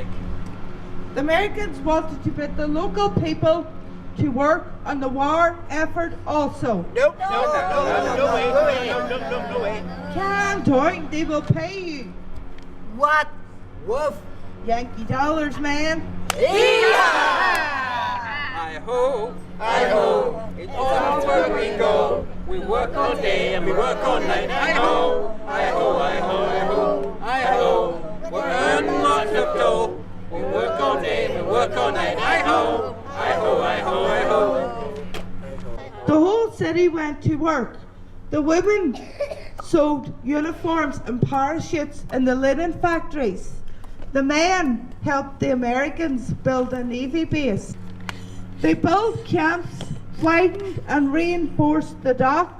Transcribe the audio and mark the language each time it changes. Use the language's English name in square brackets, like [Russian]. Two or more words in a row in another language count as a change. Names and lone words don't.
[English] The Americans wanted to put the local people to work on the war effort also. Nope. No way. Calm down, they will pay you. What? Woof. Yankee dollars, man. Hi-ho, hi-ho, it's on where we go. We work all day and we work all night. Hi-ho, hi-ho, hi-ho, hi-ho, hi-ho. We earn lots of dough. We work all day and we work all night. Hi-ho, hi-ho, hi-ho, hi-ho. The whole city went to work. The women sewed uniforms and parachutes in the linen factories. The men helped the Americans build a Navy base. They built camps, widened and reinforced the docks.